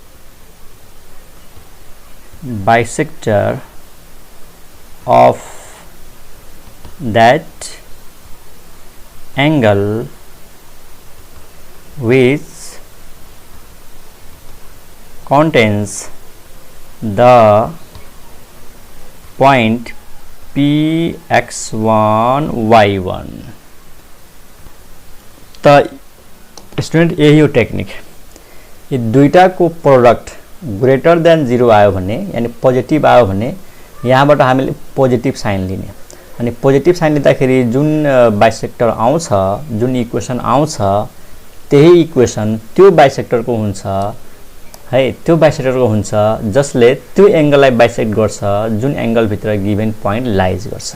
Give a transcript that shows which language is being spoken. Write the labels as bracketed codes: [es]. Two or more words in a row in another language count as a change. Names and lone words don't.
[en] bisector of that angle which contains the point px1 y1। [ne] त स्टूडेंट यही हो टेक्निक। ये दुईटा को प्रोडक्ट [en] greater than [ne] 0 आयो भने, यानी पोजिटिभ आयो भने यहाँबाट हामीले [en] positive sign [ne] लिने, अनि [en] positive sign [ne] लिँदाखेरि जुन बाइसेक्टर आउँछ, जुन इक्वेसन आउँछ, त्यही इक्वेसन त्यो बाइसेक्टरको हुन्छ है, त्यो बाइसेक्टरको हुन्छ जसले त्यो एंगललाई बाइसेक्ट गर्छ जुन एंगल भित्र [en] given point lies [ne] गर्छ।